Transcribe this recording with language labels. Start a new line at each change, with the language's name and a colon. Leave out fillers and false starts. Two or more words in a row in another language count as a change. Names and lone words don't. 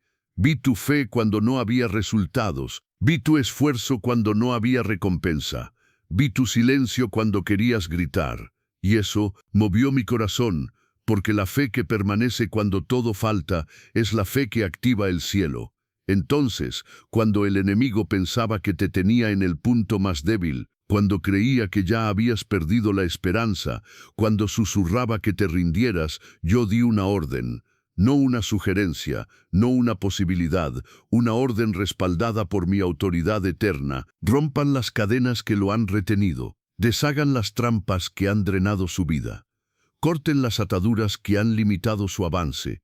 Spanish: Vi tu fe cuando no había resultados, vi tu esfuerzo cuando no había recompensa, vi tu silencio cuando querías gritar, y eso movió mi corazón, porque la fe que permanece cuando todo falta es la fe que activa el cielo. Entonces, cuando el enemigo pensaba que te tenía en el punto más débil, cuando creía que ya habías perdido la esperanza, cuando susurraba que te rindieras, yo di una orden, no una sugerencia, no una posibilidad, una orden respaldada por mi autoridad eterna. Rompan las cadenas que lo han retenido, deshagan las trampas que han drenado su vida. Corten las ataduras que han limitado su avance.